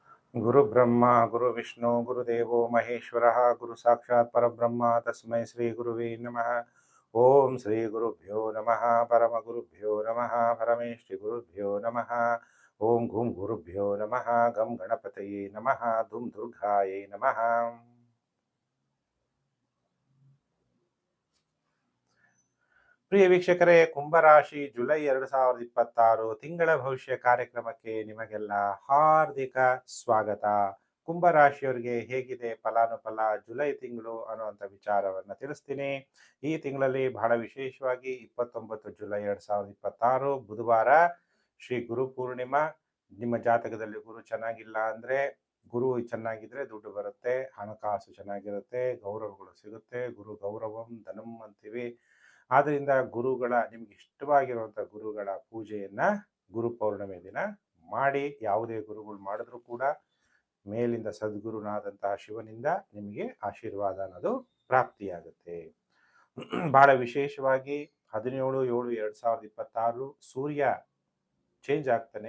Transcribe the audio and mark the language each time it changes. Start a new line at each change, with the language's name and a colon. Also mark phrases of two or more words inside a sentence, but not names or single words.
Sanskrit: ಗುರು ಬ್ರಹ್ಮ ಗುರು ವಿಷ್ಣು ಗುರುದೇವೋ ಮಹೇಶ್ವರ ಗುರು ಸಾಕ್ಷಾತ್ ಪರಬ್ರಹ್ಮ ತಸ್ಮೈ ಶ್ರೀ ಗುರುವೇ ನಮಃ. ಓಂ ಶ್ರೀ ಗುರುಭ್ಯೋ ನಮಃ ಪರಮ ಗುರುಭ್ಯೋ ನಮಃ ಪರಮೇಶ್ವರಿ ಗುರುಭ್ಯೋ ನಮಃ. ಓಂ ಗುಂ ಗುರುಭ್ಯೋ ನಮಃ ಗಂ ಗಣಪತಯೇ ನಮಃ ಧುಂ ದುರ್ಗಾಯೇ ನಮಃ.
Kannada: ಪ್ರಿಯ ವೀಕ್ಷಕರೇ, ಕುಂಭರಾಶಿ ಜುಲೈ 2026 ತಿಂಗಳ ಭವಿಷ್ಯ ಕಾರ್ಯಕ್ರಮಕ್ಕೆ ನಿಮಗೆಲ್ಲ ಹಾರ್ದಿಕ ಸ್ವಾಗತ. ಕುಂಭರಾಶಿಯವರಿಗೆ ಹೇಗಿದೆ ಫಲಾನುಫಲ ಜುಲೈ ತಿಂಗಳು ಅನ್ನುವಂಥ ವಿಚಾರವನ್ನು ತಿಳಿಸ್ತೀನಿ. ಈ ತಿಂಗಳಲ್ಲಿ ಬಹಳ ವಿಶೇಷವಾಗಿ 29 ಜುಲೈ 2026 ಬುಧವಾರ ಶ್ರೀ ಗುರು ಪೂರ್ಣಿಮಾ. ನಿಮ್ಮ ಜಾತಕದಲ್ಲಿ ಗುರು ಚೆನ್ನಾಗಿಲ್ಲ ಅಂದರೆ, ಗುರು ಚೆನ್ನಾಗಿದ್ರೆ ದುಡ್ಡು ಬರುತ್ತೆ, ಹಣಕಾಸು ಚೆನ್ನಾಗಿರುತ್ತೆ, ಗೌರವಗಳು ಸಿಗುತ್ತೆ.
Sanskrit: ಗುರು ಗೌರವಂ ಧನಂ
Kannada: ಅಂತೀವಿ. ಆದ್ದರಿಂದ ಗುರುಗಳ ನಿಮ್ಗೆ ಇಷ್ಟವಾಗಿರುವಂಥ ಗುರುಗಳ ಪೂಜೆಯನ್ನು ಗುರು ಪೌರ್ಣಿಮೆ ದಿನ ಮಾಡಿ. ಯಾವುದೇ ಗುರುಗಳು ಮಾಡಿದ್ರೂ ಕೂಡ ಮೇಲಿಂದ ಸದ್ಗುರುನಾದಂತಹ ಶಿವನಿಂದ ನಿಮಗೆ ಆಶೀರ್ವಾದ ಅನ್ನೋದು ಪ್ರಾಪ್ತಿಯಾಗುತ್ತೆ. ಬಹಳ ವಿಶೇಷವಾಗಿ 17/7/2026 ಸೂರ್ಯ ಚೇಂಜ್ ಆಗ್ತಾನೆ.